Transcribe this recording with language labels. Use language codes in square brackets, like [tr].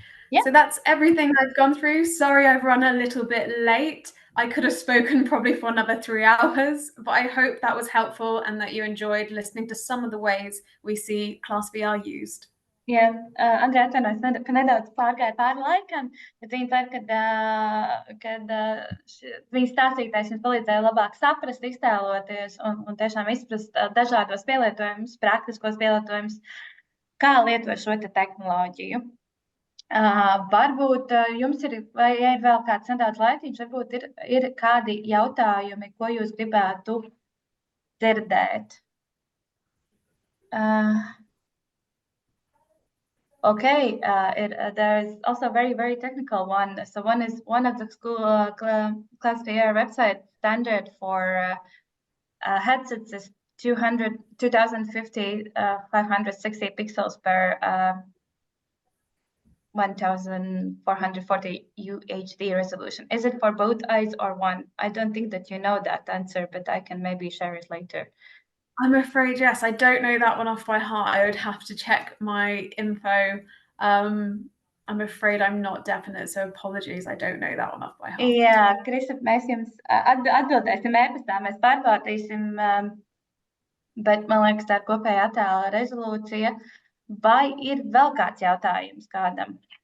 [en] Yeah. So that's everything I've gone through. Sorry, I've run a little bit late, I could have spoken probably for another 3 hours, but I hope that was helpful and that you enjoyed listening to some of the ways we see ClassVR used. [lv] Jā, Andrea atvainojas, ka nedaudz pārgāja pāri laikam, bet viņa cer, kad viņa stāstītājs jums palīdzēja labāk saprast, iztēloties un tiešām izprast dažādos pielietojumus, praktiskos pielietojumus, kā lietot šo te tehnoloģiju. Varbūt jums ir, vai ir vēl kāds nedaudz laiciņš, varbūt ir kādi jautājumi, ko jūs gribētu dzirdēt. [en] Okay, there is also a very, very technical one. So one of the school ClassVR website standard for headsets is 2050 560 pixels per 1440 UHD resolution. Is it for both eyes or one? I don't think that you know that answer, but I can maybe share it later. I'm afraid, yes. I don't know that one off by heart. I would have to check my info. I'm afraid I'm not definite, so apologies. I don't know that one off by heart. [lv] Jā, Krista, mēs jums atbildēsim e-pastā, mēs pārbaudīsim, bet man liekas, tā ir kopēja attēla rezolūcija. Vai ir vēl kāds jautājums kādam?